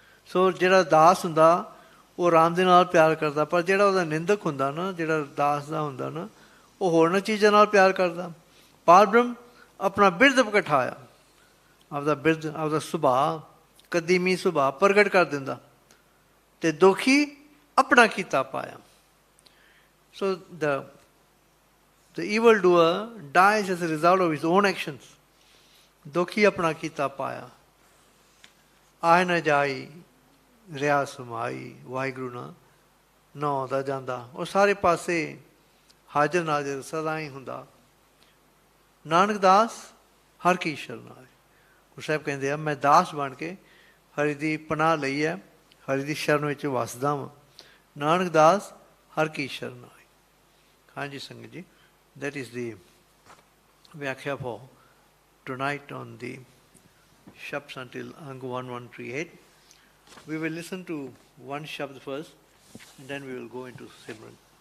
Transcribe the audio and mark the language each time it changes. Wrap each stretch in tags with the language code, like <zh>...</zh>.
<pa>ਸੋ ਜਿਹੜਾ ਦਾਸ ਹੁੰਦਾ ਉਹ ਰਾਮ ਦੇ ਨਾਲ ਪਿਆਰ ਕਰਦਾ, ਪਰ ਜਿਹੜਾ ਉਹਦਾ ਨਿੰਦਕ ਹੁੰਦਾ ਨਾ, ਜਿਹੜਾ ਦਾਸ ਦਾ ਹੁੰਦਾ ਨਾ, ਉਹ ਹੋਰਨਾਂ ਚੀਜ਼ਾਂ ਨਾਲ ਪਿਆਰ ਕਰਦਾ। ਪਾਰ ਬ੍ਰਹਮ ਆਪਣਾ ਬਿਰਦ ਪ੍ਰਗਟਾਇਆ, ਆਪਦਾ ਬਿਰਦ, ਆਪਦਾ ਸੁਭਾਅ, ਕਦੀਮੀ ਸੁਭਾਅ ਪ੍ਰਗਟ ਕਰ ਦਿੰਦਾ, ਤੇ ਦੁਖੀ ਆਪਣਾ ਕੀਤਾ ਪਾਇਆ।</pa> <en>So the evil-doer dies as a result of his own actions.</en> <pa>ਦੁਖੀ ਆਪਣਾ ਕੀਤਾ ਪਾਇਆ, ਆਏ ਨਾ ਜਾਈ ਰਿਆ ਸਮਾਈ, ਵਾਹਿਗੁਰੂ ਨਾ ਨਾ ਆਉਂਦਾ ਜਾਂਦਾ, ਉਹ ਸਾਰੇ ਪਾਸੇ ਹਾਜ਼ਰ ਨਾਜ਼ਰ ਸਦਾ ਹੀ ਹੁੰਦਾ। ਨਾਨਕ ਦਾਸ ਹਰ ਕੀ ਸ਼ਰਨ ਆਏ। ਗੁਰੂ ਸਾਹਿਬ ਕਹਿੰਦੇ ਆ ਮੈਂ ਦਾਸ ਬਣ ਕੇ ਹਰੀ ਦੀ ਪਨਾਹ ਲਈ ਹੈ, ਹਰੀ ਦੀ ਸ਼ਰਨ ਵਿੱਚ ਵਸਦਾ ਵਾਂ। ਨਾਨਕ ਦਾਸ ਹਰ ਕੀ ਸ਼ਰਨ ਆਏ। ਹਾਂਜੀ ਸੰਗਤ ਜੀ,</pa> <en>that is the Viakhia for tonight on the Shabds until Ang 1138. We will listen to one Shabd first and then we will go into Simran.</en>